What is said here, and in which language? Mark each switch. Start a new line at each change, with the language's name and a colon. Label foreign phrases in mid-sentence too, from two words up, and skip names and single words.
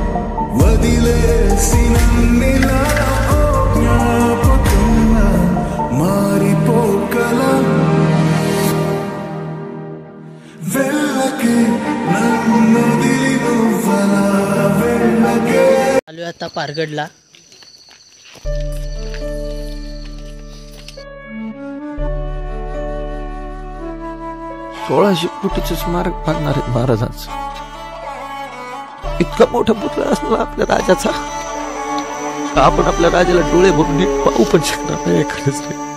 Telugu: వదిలేసినన్నిలా ఓ జ్ఞాపకంగా మారిపోకలా వెళ్ళకే నన్ను దిలి నువ్వలా వెళ్ళకే.
Marathi: आलोय आता पारगडला. सोळाशे फुटाचं स्मारक बांधणार आहेत महाराजांचं. इतका मोठा पुतळा असला आपल्या राजाचा, आपण आपल्या राजाला डोळे भरून नीट पाहू पण शकणार नाही एखादच नाही.